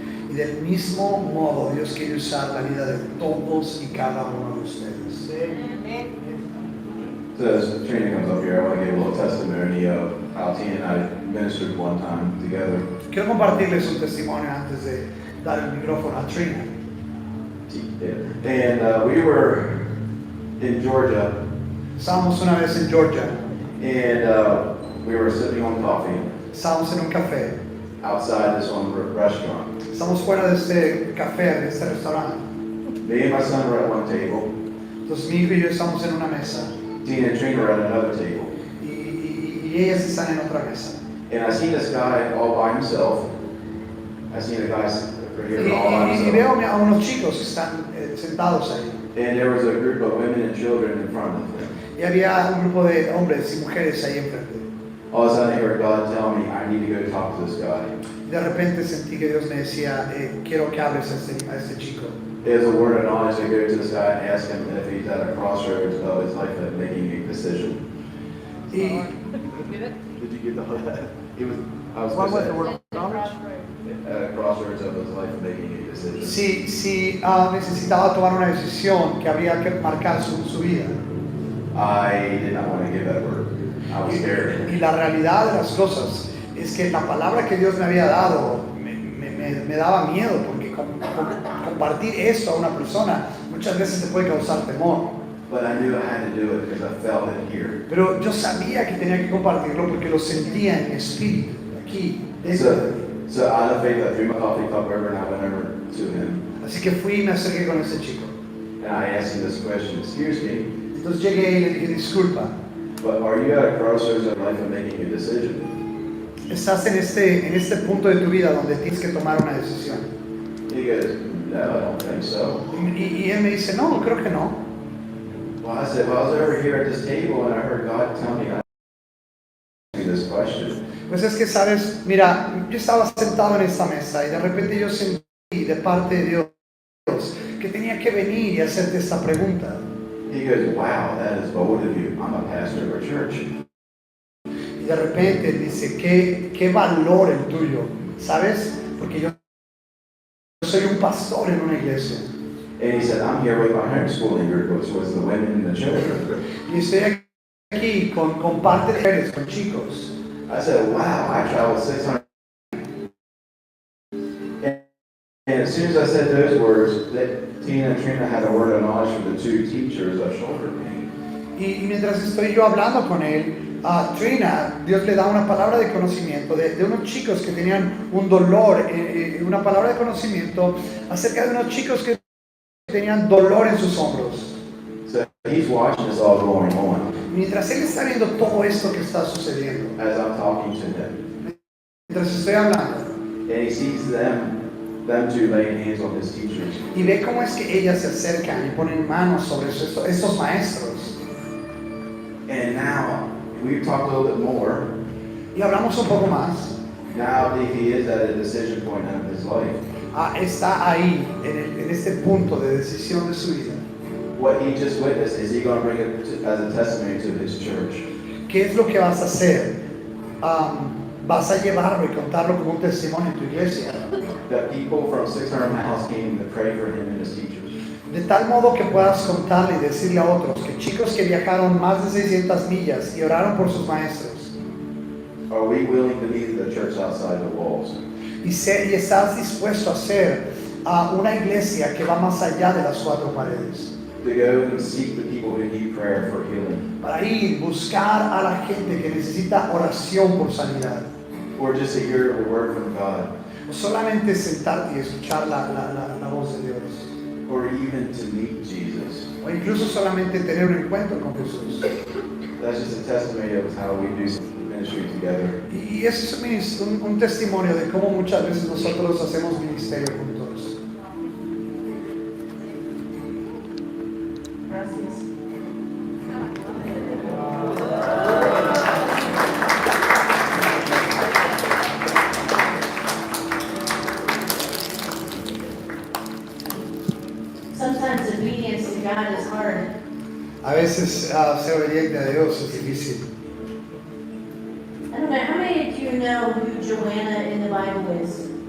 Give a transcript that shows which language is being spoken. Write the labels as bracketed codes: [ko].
[es] Y del mismo modo, Dios quiere usar la vida de todos y cada uno de ustedes. [en] So as Trina comes up here, I want to give a little testimony of how Tina and I ministered one time together. [es] Quiero compartirles un testimonio antes de dar el micrófono a Trina. [en] And we were in Georgia, [es] Estábamos una vez en Georgia, [en] and we were sipping on coffee [es] estábamos en un café, [en] outside this one restaurant. [es] estamos fuera de este café, de este restaurante. [en] Me and my son were at one table. [es] Entonces mi hijo y yo estamos en una mesa [en] Tina and Trina were at another table. [es] y ellas están en otra mesa. [en] And I seen this guy all by himself. I seen a guy right here all by [es] Y [en] himself. [es] veo a unos chicos que están sentados ahí. [en] And there was a group of women and children in front of them. [es] Y había un grupo de hombres y mujeres ahí enfrente. [en] All of a sudden I heard God tell me, I need to go talk to this guy. [es] Y de repente sentí que Dios me decía, quiero que hables a este chico. [en] It was a word of knowledge to go to this guy and ask him if he's at a crossroads of his life of making a decision. [es] Y [en] Did you get the whole I was What was gonna the say, word of knowledge? at a crossroads of his life of making a decision. [es] si necesitaba tomar una decisión que había que marcar su vida. [en] I did not want to give that word. I was scared. [es] Y la realidad de las cosas es que la palabra que Dios me había dado me daba miedo, porque compartir esto a una persona muchas veces te puede causar temor. [en] But I knew I had to do it because I felt it here. [es] Pero yo sabía que tenía que compartirlo porque lo sentía en mi espíritu, aquí, dentro de mí. [en] So out of faith, I threw my coffee cup over and I went over to him. [es] Así que fui y me acerqué con ese chico. [en] And I asked him this question, excuse me, [es] Entonces llegué y le dije, disculpa, [en] but are you at a crossroads of life of making a decision? [es] estás en este punto de tu vida donde tienes que tomar una decisión. [en] He goes, no, I don't think so. [es] Y él me dice, no, creo que no. [en] Well, I said, well, I was over here at this table and I heard God tell me to ask you this question. [es] Pues es que, sabes, mira, yo estaba sentado en esta mesa y de repente yo sentí de parte de Dios que tenía que venir y hacerte esta pregunta. [en] He goes, wow, that is bold of you. I'm a pastor of a church. [es] Y de repente él dice, ¿qué valor el tuyo? ¿Sabes? Porque yo soy un pastor en una iglesia. [en] And he said, I'm here with my homeschooling group, which was the women and the children. [es] Y estoy aquí con parte de mujeres, con chicos. [en] I said, wow, I traveled 600. And as soon as I said those words, that Tina and Trina had a word of knowledge from the two teachers of shoulder pain. [es] Y mientras estoy yo hablando con él, a Trina, Dios le da una palabra de conocimiento de unos chicos que tenían un dolor, una palabra de conocimiento acerca de unos chicos que tenían dolor en sus hombros. [en] So he's watching this all going on [es] Mientras él está viendo todo esto que está sucediendo, [en] as I'm talking to him. [es] mientras estoy hablando, [en] And he sees them two laying hands on his teachers. [es] y ve cómo es que ellas se acercan y ponen manos sobre estos maestros. [en] And now, we've talked a little bit more. [es] Y hablamos un poco más. [en] Now he is at a decision point in his life. [es] Está ahí, en este punto de decisión de su vida. [en] What he just witnessed, is he going to bring it as a testimony to his church? [es] ¿Qué es lo que vas a hacer? Vas a llevarlo y contarlo como un testimonio en tu iglesia. [en] That people from 600 miles came to pray for him and his teachers. [es] De tal modo que puedas contarle y decirle a otros que chicos que viajaron más de 600 millas y oraron por sus maestros. [en] Are we willing to be the church outside the walls? [es] Y estás dispuesto a ser una iglesia que va más allá de las cuatro paredes. [en] To go and seek the people who need prayer for healing? [es] Para ir, buscar a la gente que necesita oración por sanidad. [en] Or just to hear the word from God? [es] O solamente sentarte y escuchar la voz de Dios. [en] Or even to meet Jesus? [es] O incluso solamente tener un encuentro con Jesús. [en] That's just a testimony of how we do ministry together. [es] Y eso es un testimonio de cómo muchas veces nosotros hacemos ministerio juntos. Gracias. [en] Sometimes obedience to God is hard. [es] A veces ser obediente a Dios es difícil. [en] I don't know, how many of you know who Joanna in the Bible is?